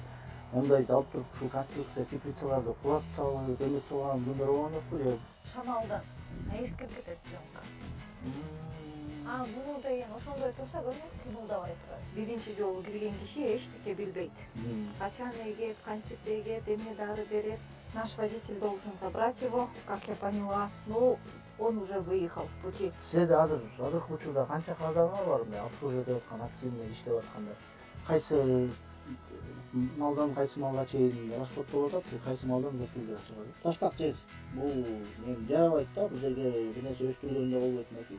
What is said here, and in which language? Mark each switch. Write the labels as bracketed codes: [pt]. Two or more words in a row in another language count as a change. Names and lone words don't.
[ky] Ондойду алып туруп ушул конструкция теплицаларды кулап салып, эметип салган күндөр болгон жокпу же? Шамалдан эскирип кетет жонка. Бул деген ошондой турса көрмөк кыймылдабай турат. Биринчи жолу кирген киши эчтеке билбейт. Качан эгет, кантип эгет, эмне дары берет. [ru] Наш водитель должен забрать его, как я поняла. Ну, он уже выехал в пути. [ky] Силерде азыркы учурда канча кардарлар бар мына обслуживать этип аткан, активный иштеп аткандар? Кайсы малдан кайсы малга чейин расход болуп атат, кайсы малдан өтүлүп чыгат? Таштак жер. Бул мен жарабайт да, бул жерге бир нерсе өстүргөнгө болбойт мынакей.